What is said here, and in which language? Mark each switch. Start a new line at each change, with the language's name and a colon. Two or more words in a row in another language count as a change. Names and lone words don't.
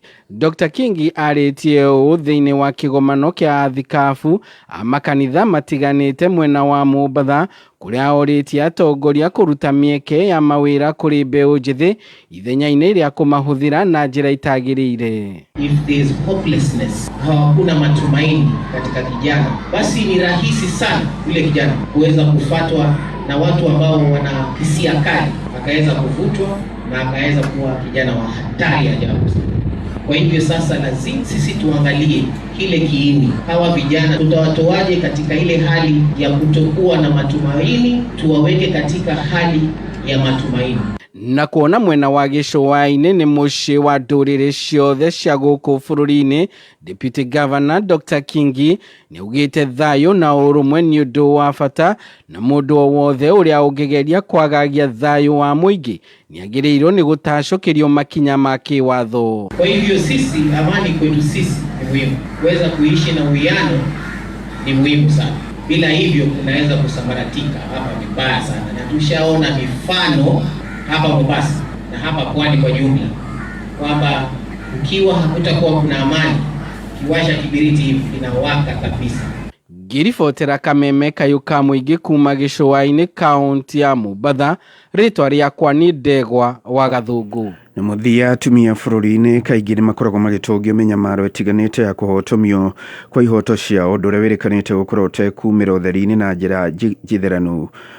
Kikuyu: Dr. Kingi aritie uu thiini wa kigomano kia athikafu a makanitha matiganite mwena wa Mombatha kuria oritie atongoria kuruta mieke ya mawira kuri mbeu njithi ithenya-ini ria kumahuthira na njira itagirire.
English: If there is hopelessness,
Swahili: hakuna matumaini katika kijana, basi ni rahisi sana yule kijana kuweza kufuatwa na watu ambao wana hisia kali, akaweza kuvutwa na akaweza kuwa kijana wa hatari ajabu. Kwa hivyo sasa lazima sisi tuangalie kile kiini. Hawa vijana tutawatoaje katika ile hali ya kutokuwa na matumaini, tuwaweke katika hali ya matumaini.
Kikuyu: Na kuona mwena wa gicuwa-ini ni muci wa nduriri ciothe cia guku bururi-ini, Deputy Governor Dr. Kingi ni ugite thayo na urumwe ni undu wa bata na mundu o wothe uria ungigeria kwagagia thayo wa muingi ni agirirwo ni gutacokirio makinya ma kiwatho.
Swahili: Kwa hivyo sisi, amani kwetu sisi ni muhimu. Kuweza kuishi na uwiano ni muhimu sana. Bila hivyo kunaweza kusambaratika hapa vibaya sana, na tushaona mifano hapa Mombasa na hapa pwani kwa jumla kwamba ukiwa hakutakuwa kuna amani, kiwasha kibiriti hivi inawaka kabisa.
Kikuyu: Ngiribotera Kameme Kayuka muingi kuma gicuwa-ini kaunti ya Mombatha, ritwa riakwa ni Ndegwa wa Gathungu. Na muthia atumia bururi-ini kaingi ni makoragwo magitungio menyamaro itiganite ya kuhotomio kwa ihoto ciao undu uria wirikanite gukorwo utekumira utheri-ini na njira njitheranu.